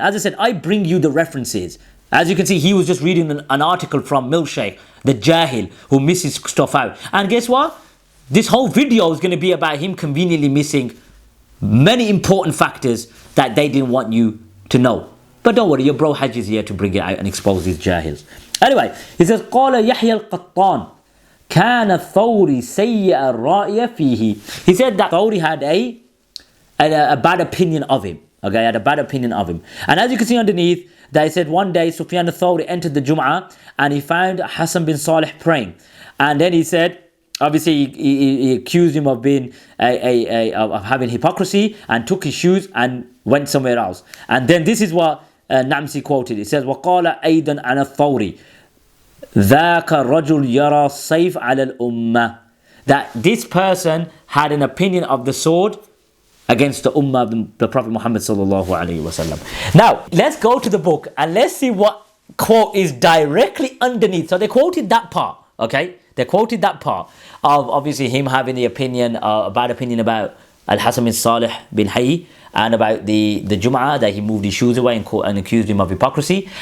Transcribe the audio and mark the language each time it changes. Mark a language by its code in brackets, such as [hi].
[en] As I said, I bring you the references. As you can see, he was just reading an article from Milk-Shaykh, the Jahil, who misses stuff out. And guess what? This whole video is going to be about him conveniently missing many important factors that they didn't want you to know. But don't worry, your bro Hajji is here to bring it out and expose these Jahils. Anyway, he says, [ar] قال يحيى القطان كان الثوري سيء الرأي فيه. [en] He said that Thawri had a bad opinion of him. Okay, had a bad opinion of him. And as you can see underneath, they said one day Sufyan al-Thawri entered the Jumu'ah and he found Hasan bin Salih praying. And then he said, obviously he accused him of being of having hypocrisy and took his shoes and went somewhere else. And then this is what Namsi quoted. It says, [ar] وَقَالَ أَيْضًا عَنَ الثَّوْرِ ذَاكَ الرَّجُلْ يَرَى السَّيْفَ عَلَى الْأُمَّةِ. [en] That this person had an opinion of the sword against the ummah of the Prophet Muhammad sallallahu alaihi wasallam. Now, let's go to the book and let's see what quote is directly underneath. So they quoted that part, okay? They quoted that part of obviously him having the opinion, a bad opinion about Al-HASAN bin Salih bin Hayy and about the Jumu'ah, that he moved his shoes away and accused him of hypocrisy.